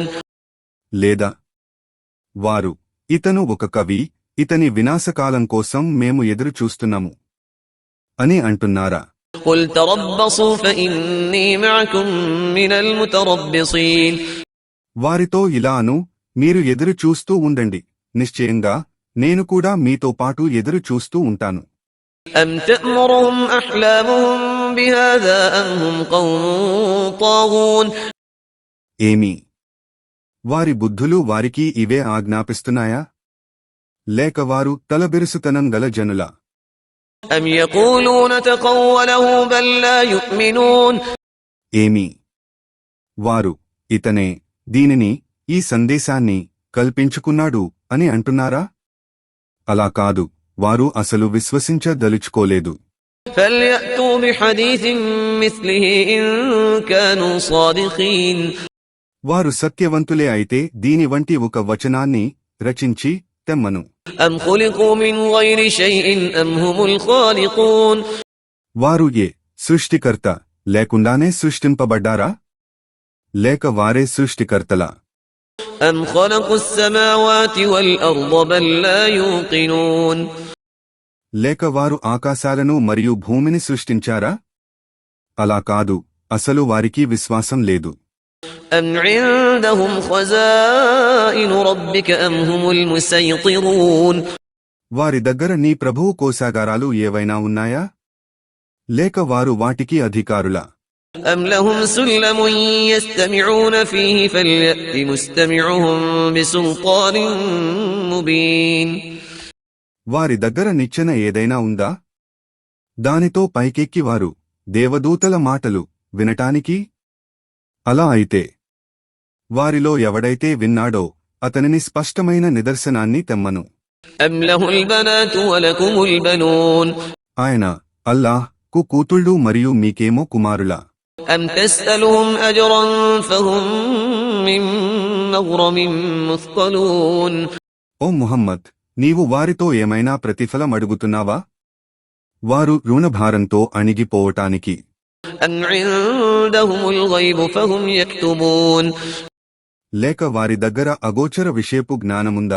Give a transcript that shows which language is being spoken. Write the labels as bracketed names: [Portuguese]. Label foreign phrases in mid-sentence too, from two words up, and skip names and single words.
[Telugu] లేదా వారు, ఇతను ఒక కవి, ఇతని వినాశకాలం కోసం మేము ఎదురు చూస్తున్నాము అని అంటున్నారా? [Arabic] قل تربصوا فإني معكم من المتربصين [Telugu] వారితో ఇలాను, మీరు ఎదురు చూస్తూ ఉండండి, నిశ్చయంగా నేను కూడా మీతో పాటు ఎదురు చూస్తూ ఉంటాను. [Arabic] أم تأمرهم أحلامهم بهذا أم هم قوم طاغون [Telugu] ఏమి వారి బుద్ధులు వారికి ఇవే ఆజ్ఞాపిస్తున్నాయా? లేక వారు తలబిరుసుతనం గల జనులా? [Arabic] أم يقولون تقوله بل لا يؤمنون [Telugu] ఏమి వారు, ఇతనే దీనిని, ఈ సందేశాన్ని కల్పించుకున్నాడు అని అంటున్నారా? అలా కాదు, వారు అసలు విశ్వసించదలుచుకోలేదు. [Arabic] فليأتوا بحديث مثله إن كانوا صادقين [Telugu] వారు సత్యవంతులే అయితే దీని వంటి ఒక వచనాన్ని రచించి తెమ్మను. [Arabic] أم خلقوا من غير شيء أم هم الخالقون [Telugu] వారు సృష్టికర్త లేకుండానే సృష్టింపబడ్డారా? లేక వారే సృష్టికర్తలా? [Arabic] أم خلقوا السماوات والأرض بل لا يوقنون [Telugu] లేక వారు ఆకాశాలను మరియు భూమిని సృష్టించారా? అలా కాదు, అసలు వారికి విశ్వాసం లేదు. [Arabic] أم عندهم خزائن ربك أم هم المسيطرون [Telugu] వారి దగ్గర నీ ప్రభువు కోశాగారాలు ఏవైనా ఉన్నాయా? లేక వారు వాటికి అధికారులా? [Arabic] أم لهم سلم يستمعون فيه فليأت مستمعهم بسلطان مبين [Telugu] వారి దగ్గర నిచ్చెన ఏదైనా ఉందా? దానితో పైకెక్కి వారు దేవదూతల మాటలు వినటానికి? అలా అయితే వారిలో ఎవడైతే విన్నాడో అతనిని స్పష్టమైన నిదర్శనాన్ని తెమ్మను. [Arabic] أم له البنات ولكم البنون [Telugu] ఆయన అల్లాహ్ కు కూతుళ్ళు మరియు మీకేమో కుమారులా? [Arabic] أم تسألهم أجرا فهم من مغرم مثقلون [Telugu] ఓ ముహమ్మద్, నీవు వారితో ఏమైనా ప్రతిఫలం అడుగుతున్నావా? వారు రుణభారంతో అణిగిపోవటానికి. [Arabic] أم عندهم الغيب فهم يكتبون [Telugu] లేక వారి దగ్గర అగోచర విషయపు జ్ఞానముందా?